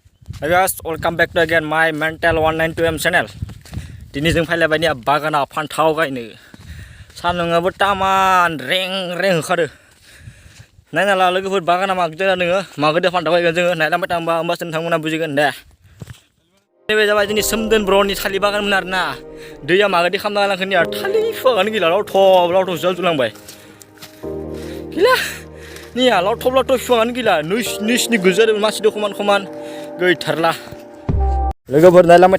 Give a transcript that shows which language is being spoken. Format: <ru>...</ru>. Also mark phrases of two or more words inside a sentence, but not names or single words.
<en>Hey guys, welcome back to again my mental 192M channel.</en> <brx>Dini जों फैलायबाय नि बागानाव फान्थाव गायनो सान्दुंआबो तामान रें होखादो नायनाला लोगोफोर बागाना मागदो नोङो मागदो फान्थाव गायगोन जोङो नायलांबाय थांबा होमबासो नोंथांमोना बुजिगोन दे नैबे जाबाय जोंनि सोमदोन ब्र'नि थालिर बागानमोन आरोना दैया मागदि खालामना लांखोनिया थालिर बिफाङानो गैला लावथब जाजुलांबाय गैला निया लावथब बिफाङानो गैला नोंसिनि गोजादों मानसि खमान गैथारला लोगोफोर नायलांबाय</brx>